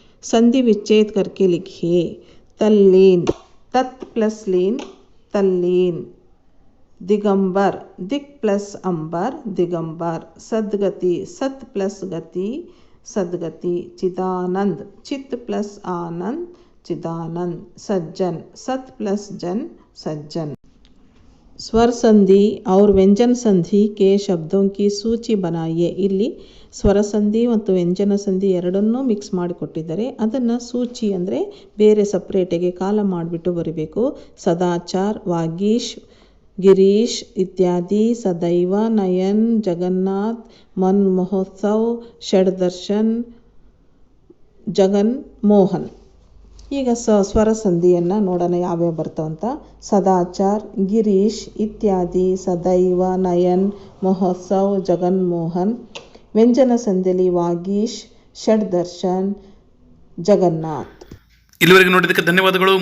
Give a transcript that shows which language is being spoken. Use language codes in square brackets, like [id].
[hi] संधि विच्छेद करके लिखिए. तल्लीन, तत् प्लस लीन तल्लीन, दिगंबर, दिक प्लस अंबर दिगंबर, सदगति, सत प्लस गति सदगति, चिदानंद, चित प्लस आनंद चिदानंद, सज्जन, सत प्लस जन सज्जन. स्वर संधि और व्यंजन संधि के शब्दों की सूची बनाइए. [kn] ಇಲ್ಲಿ ಸ್ವರ ಸಂಧಿ ಮತ್ತು ವ್ಯಂಜನ ಸಂಧಿ ಎರಡನ್ನೂ ಮಿಕ್ಸ್ ಮಾಡಿಕೊಟ್ಟಿದ್ದಾರೆ. ಅದನ್ನು ಸೂಚಿ ಅಂದರೆ ಬೇರೆ ಸಪ್ರೇಟಿಗೆ ಕಾಲ ಮಾಡಿಬಿಟ್ಟು ಬರೀಬೇಕು. [hi] ಸದಾಚಾರ್, ವಾಗೀಶ್, गिरीश इत्यादि, सदैव, नयन, जगन्नाथ, मन महोत्सव, षडदर्शन, जगन ಮೋಹನ್. [kn] ಈಗ ಸ್ವರ ಸಂಧಿಯನ್ನು ನೋಡೋಣ ಯಾವ್ಯಾವ ಬರ್ತಾವಂತ. ಸದಾಚಾರ್, ಗಿರೀಶ್ ಇತ್ಯಾದಿ, ಸದೈವ, ನಯನ್, ಮಹೋತ್ಸವ್, ಜಗನ್ ಮೋಹನ್. ವ್ಯಂಜನ ಸಂಧಿಯಲ್ಲಿ ವಾಗೀಶ್, ಷಡ್ದರ್ಶನ್, ಜಗನ್ನಾಥ್. ಇಲ್ಲಿವರೆಗೆ ನೋಡಿದ್ದಕ್ಕೆ ಧನ್ಯವಾದಗಳು.